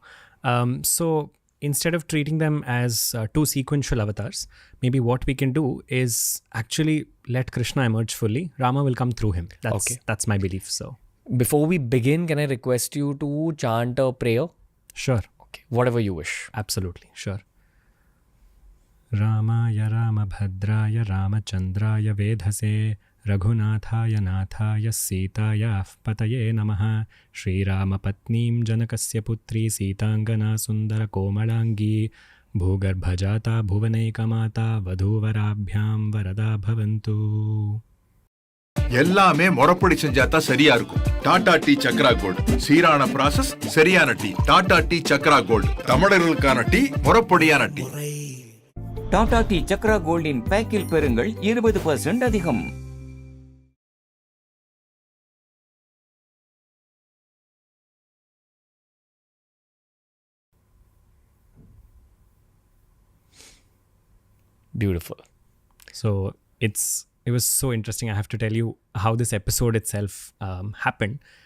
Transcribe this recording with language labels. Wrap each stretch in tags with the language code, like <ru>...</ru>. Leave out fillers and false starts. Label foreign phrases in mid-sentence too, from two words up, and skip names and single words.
<en>So instead of treating them as two sequential avatars, maybe what we can do is actually let Krishna emerge fully. Rama will come through him. That's my belief. So Before we begin, can I request you to chant a prayer? sure. Okay, whatever you wish. Absolutely. Sure.</en> <sa>रामाय रामभद्राय रामचन्द्राय वेधसे रघुनाथाय नाथाय सीताय पतये नमः श्री रामपत्नीं जनकस्य पुत्री सीताङ्गना सुन्दर कोमलाङ्गी भूगर्भजाता भुवनैकमाता वधूवराभ्यां वरदा भवन्तु.</sa> <ta>எல்லாமே முறப்படி செஞ்சாதான் சரியா இருக்கும். டாடா டீ சக்ரா கோல்டு சீரான ப்ராசஸ், சரியான டீ. டாடா டீ சக்ரா கோல்டு, தமிழர்களுக்கான டீ, முறப்படியான டீ. டாடா டீ சக்ரா கோல்டின் பேக்கில் பெறுங்கள் 20% அதிகம்.</ta> <en>Beautiful. So it was so interesting. I have to tell you how this episode itself happened.</en>